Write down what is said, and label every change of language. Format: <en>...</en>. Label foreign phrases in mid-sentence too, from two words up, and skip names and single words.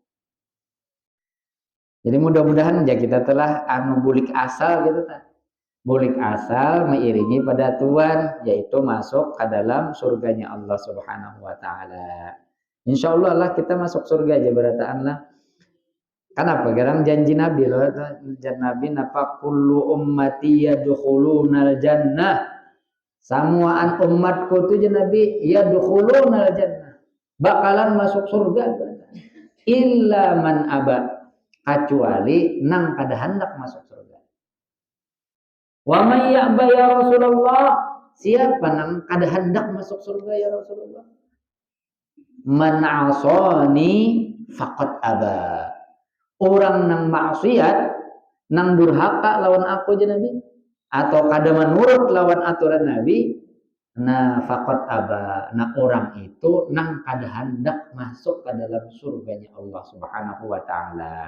<bjn>Jadi mudah-mudahan ya kita telah bulik asal gitu kan. Bulik asal mengiringi pada Tuhan, yaitu masuk ke dalam surganya Allah</bjn> <ar>سبحانه وتعالى. إن شاء الله</ar> <bjn>lah kita masuk surga aja berataan lah. Kenapa? Karena janji Nabi loh, janji Nabi napa</bjn> <ar>كل أمتي يدخلون الجنة.</ar> <bjn>Samuaan umatku itu janji Nabi</bjn> <ar>يدخلون الجنة.</ar> <bjn>Bakalan masuk surga.</bjn> <ar>إلا من أبى,</ar> <bjn>kecuali nang kada hendak masuk surga.</bjn> <ar>ومن يأبى يا رسول الله,</ar> <bjn>siapa nang kada hendak masuk surga</bjn> <ar>يا رسول الله? من عصاني فقد أبى.</ar> <bjn>Orang nang maksiat, nang durhaka lawan aku aja Nabi, atau kada menurut lawan aturan Nabi, nah</bjn> <ar>فقد أبى.</ar> <bjn>Nah orang itu nang kada hendak masuk ke dalam surganya Allah</bjn> <ar>سبحانه وتعالى.</ar>